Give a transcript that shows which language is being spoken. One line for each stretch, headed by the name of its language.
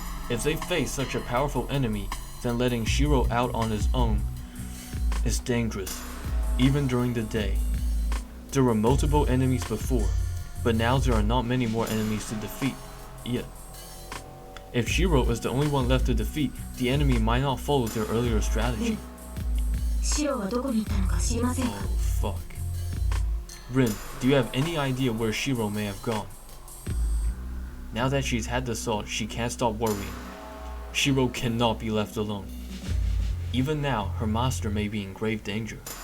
English: If they face such a powerful enemy, then letting Shiro out on his own is dangerous, even during the day. There were multiple enemies before, but now there are not many more enemies to defeat yet. If Shiro is the only one left to defeat, the enemy might not follow their earlier strategy.
Japanese: シロはどこにいたのか知りませんか。
English: Oh fuck. Rin, do you have any idea where Shiro may have gone? Now that she's had the salt, she can't stop worrying. Shiro cannot be left alone. Even now, her master may be in grave danger.